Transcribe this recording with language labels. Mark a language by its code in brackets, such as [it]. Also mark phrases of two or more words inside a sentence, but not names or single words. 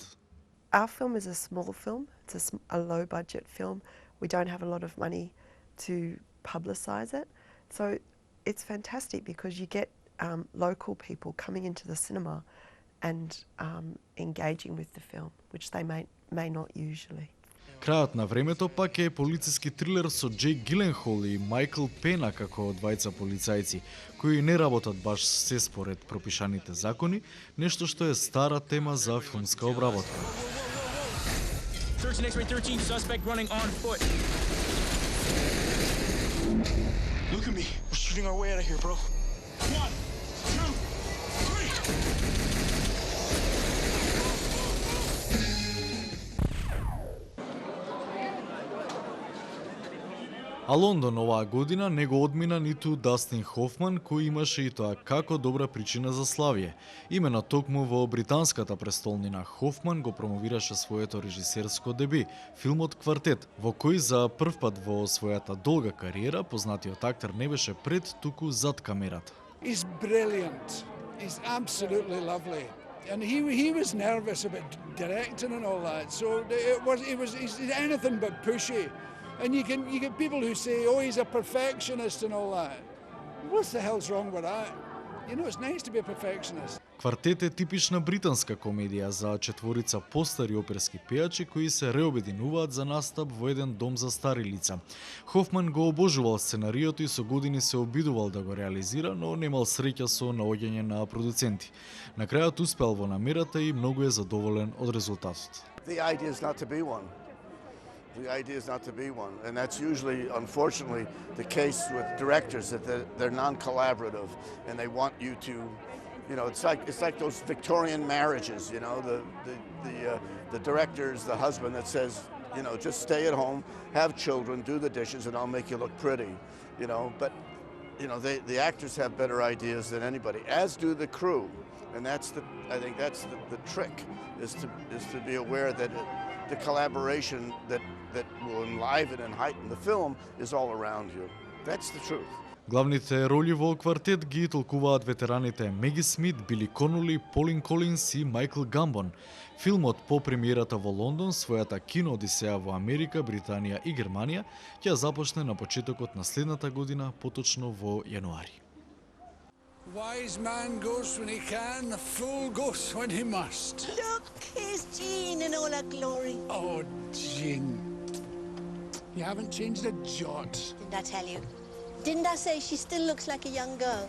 [en] Our film is a small film. It's a low budget film. We don't have a lot of money to publicise it. So it's fantastic because you get local people coming into the cinema and engaging with the film, which they may not usually. [mk] Крајот на времето пак е полициски трилер со Джейк Гиленхол и Майкл Пена како двајца полицајци, кои не работат баш се според пропишаните закони, нешто што е стара тема за филмска обработка. [en] Search X-ray 13, suspect running on foot. Look at me. We're shooting our way out of here, bro. 1, 2, 3. [mk] А Лондон оваа година не го одмина ниту Дастин Хофман, кој имаше и тоа како добра причина за славие. Имено токму во британската престолнина Хофман го промовираше своето режисерско деби, филмот Квартет, во кој за прв пат во својата долга кариера познатиот актер не беше пред, туку зад камерата. [en] He's brilliant. He's absolutely lovely. And he was nervous about directing and all that. So he's anything but pushy. And you get people who say, oh, he's a perfectionist and all that. What the hell's wrong with that? You know, it's nice to be a perfectionist. [mk] Квартет е типична британска комедија за четворица постари оперски пејачи кои се реобединуваат за настап во еден дом за стари лица. Хофман го обожувал сценариото и со години се обидувал да го реализира, но немал среќа со наоѓање на продуценти. На крајот успел во намерата и многу е задоволен од резултатот. [en] The idea is not to be one. The idea is not to be one, and that's usually, unfortunately, the case with directors, that they're non-collaborative, and they want you to, it's like those Victorian marriages, the director's the husband that says, just stay at home, have children, do the dishes, and I'll make you look pretty, but the actors have better ideas than anybody, as do the crew, and I think that's the trick, is to be aware that the collaboration that will enliven and heighten the film is all around you. That's the truth. [mk] Главните роли во Квартет ги толкуваат ветераните Меги Смит, Били Коноли, Полин Колинс и Майкл Гамбон. Филмот по премиерата во Лондон, својата киноодисеја во Америка, Британија и Германија, ќе започне на почетокот на следната година, поточно во јануари. [en] Wise man goes when he can, the fool goes when he must. Look, here's Jean in all her glory. Oh, Jean. You haven't changed a jot. Didn't I tell you? Didn't I say she still looks like a young girl?